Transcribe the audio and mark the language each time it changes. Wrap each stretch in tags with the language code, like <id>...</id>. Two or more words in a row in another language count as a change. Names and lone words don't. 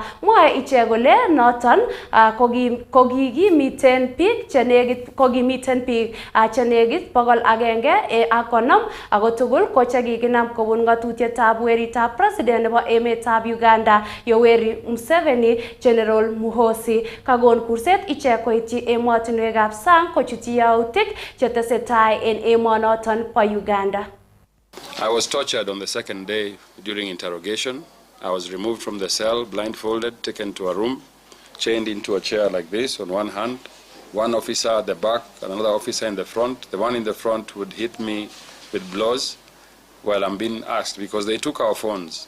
<kln>Mwae ichek kole noton kokimiten biik chenekit 150 ako tugul ko chekikinam kobun ngatutietab weritab president nebo emetab Uganda Yoweri Museveni General Muhosi. Kagon kurset ichek koityi emotinwekab sang kochutyi yautik chetesetai en emonoton po Uganda.</kln> <en>I was tortured on the second day during interrogation. I was removed from the cell, blindfolded, taken to a room, chained into a chair like this on one hand, one officer at the back, another officer in the front. The one in the front would hit me with blows while I'm being asked because they took our phones.</en>